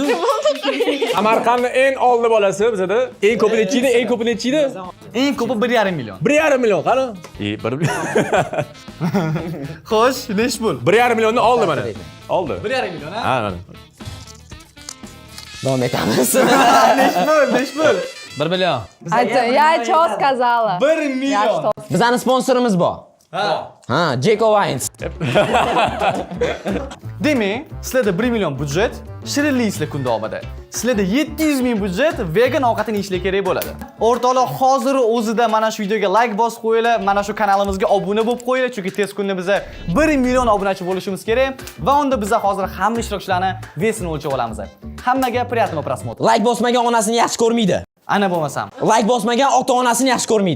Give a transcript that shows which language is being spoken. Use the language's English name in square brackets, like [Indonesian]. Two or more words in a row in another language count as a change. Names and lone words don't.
[Uzbek] Samarqandning eng oldi bolasi bizada eng ko'pi nechida? Eng ko'pi nechida? Eng ko'pi 1,5 million. 1,5 million qani? 1 Xo'sh, nech pul? 1,5 millionni oldi mana. Oldi. 1,5 million, ha? Ha, mana. Davom etamiz. Nech pul? 1 million. [Russian] Я чё сказала? [Uzbek] 1 million. Bizning sponsorimiz bor. Ha, Jeko Wines. Demak, sizlarda 1 million budjet, shirinliksizlar kun davomida. Sizlarda 700 ming budjet vegan ovqatini yeyishlar kerak bo'ladi. O'rtoqlar, hozir o'zida mana shu videoga like bosib qo'yinglar, mana shu kanalimizga obuna bo'lib qo'yinglar, chunki tez kunda biza 1 million obunachi bo'lishimiz kerak va unda biza hozir hamma ishtirokchilarni vesini o'lchab olamiz. Hammaga [Russian] приятного просмотра. [Uzbek] Like bosmagan onasini yaxshi ko'rmaydi. Ana bo'lmasam. Like bosmagan ota-onasini yaxshi ko'rmaydi.